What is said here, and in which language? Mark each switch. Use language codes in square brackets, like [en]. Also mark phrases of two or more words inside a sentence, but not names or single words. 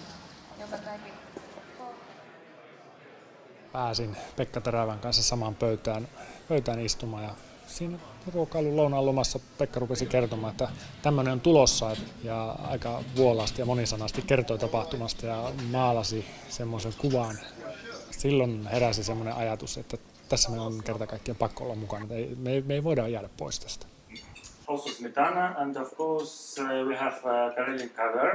[fi] Pääsin Pekka Terävän kanssa samaan pöytään istumaan ja siinä ruokailun lounaan lomassa Pekka rupesi kertomaan, että tämmöinen on tulossa ja aika vuolaasti ja monisanasti kertoi tapahtumasta ja maalasi semmoisen kuvan. Silloin heräsi semmoinen ajatus, että tässä me on kerta kaikkiaan pakko olla mukana. Me ei voida jäädä pois tästä. [en] Also smetana and of course we have Karelin cover.